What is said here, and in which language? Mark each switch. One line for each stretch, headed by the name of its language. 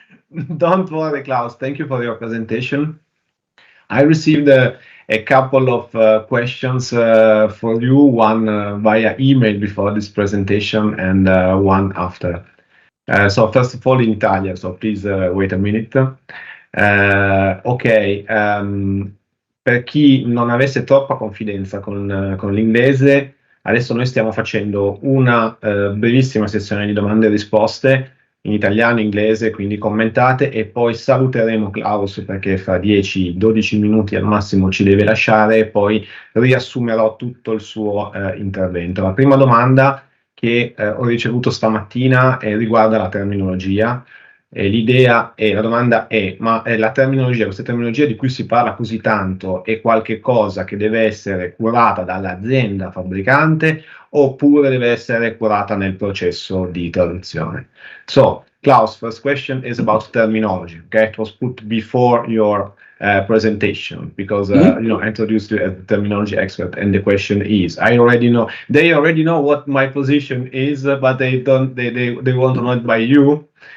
English: Don't worry, Klaus. Thank you for your presentation. I received a couple of questions for you, one via email before this presentation and one after. So first of all in Italian, so please wait a minute.
Italian: Ok, per chi non avesse troppa confidenza con l'inglese, adesso noi stiamo facendo una brevissima sessione di domande e risposte in italiano, inglese, quindi commentate, e poi saluteremo Klaus perché fra 10-12 minuti al massimo ci deve lasciare, e poi riassumerò tutto il suo intervento. La prima domanda che ho ricevuto stamattina riguarda la terminologia. L'idea è, la domanda è, ma la terminologia, questa terminologia di cui si parla così tanto, è qualche cosa che deve essere curata dall'azienda fabbricante oppure deve essere curata nel processo di traduzione?
English: So, Klaus, first question is about terminology. Okay, it was put before your presentation because I introduced you as a terminology expert, and the question is, they already know what my position is, but they want to know it by you.